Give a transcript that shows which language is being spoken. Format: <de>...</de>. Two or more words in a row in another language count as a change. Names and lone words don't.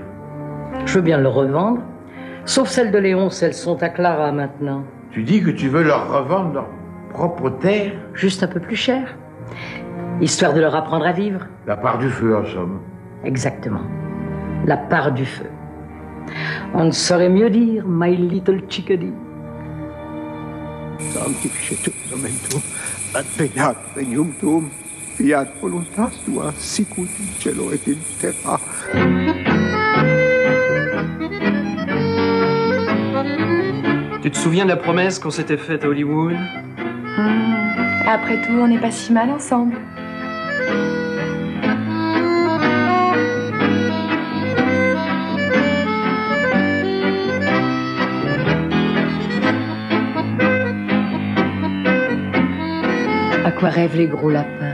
<fr>Je veux bien le revendre. Sauf celles de Léonce, elles sont à Clara maintenant. Tu dis que tu veux leur revendre leurs propres terres? Juste un peu plus cher. Histoire de leur apprendre à vivre. La part du feu, en somme. Exactement. La part du feu. On ne saurait mieux dire,</fr> <en>my little chickadee.</en> <la>Sanctificetur nomentum, adveniat regnum tuum, fiat voluntas tua, sicut in cielo et in terra.</la> <fr>Tu te souviens de la promesse qu'on s'était faite à Hollywood? Après tout, on n'est pas si mal ensemble. À quoi rêvent les gros lapins?</fr>